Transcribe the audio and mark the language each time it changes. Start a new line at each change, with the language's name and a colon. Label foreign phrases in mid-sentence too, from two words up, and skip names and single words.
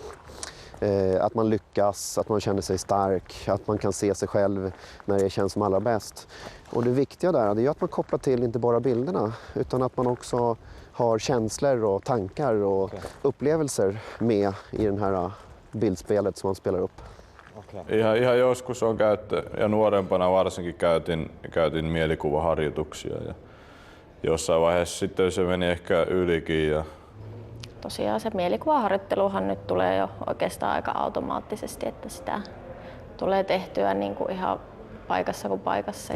Swedish: Att man lyckas, att man känner sig stark, att man kan se sig själv när det känns som allra bäst. Och det viktiga där är att man kopplar till inte bara bilderna utan att man också har känslor och tankar och upplevelser med i den här bildspelet som man spelar upp.
Finnish: Ihan joskus on ja nuorempana varsinkin käytin mielikuvaharjoituksia ja jossain vaiheessa sitten se meni ehkä ylikin. Ja tosiaan se mielikuvaharjoitteluhan nyt tulee jo oikeastaan aika automaattisesti, että sitä tulee tehtyä niin kuin ihan paikassa kuin paikassa.